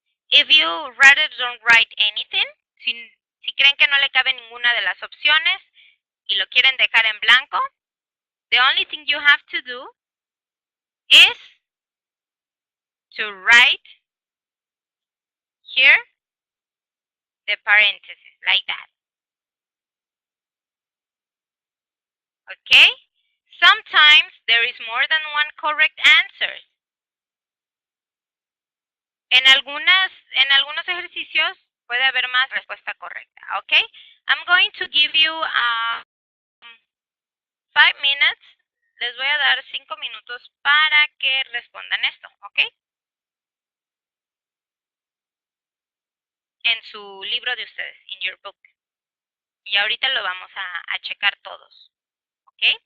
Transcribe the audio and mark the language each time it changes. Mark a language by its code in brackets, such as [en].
[en] If you rather don't write anything, [es] si creen que no le cabe ninguna de las opciones y lo quieren dejar en blanco, [en] the only thing you have to do is to write here the parentheses like that. Okay? Sometimes there is more than one correct answer. [es] En algunos ejercicios puede haber más respuesta correcta. [en] Okay? I'm going to give you 5 minutes. [es] Les voy a dar 5 minutos para que respondan esto. ¿Ok? En su libro de ustedes, [en] in your book. [es] Y ahorita lo vamos a checar todos. ¿Ok?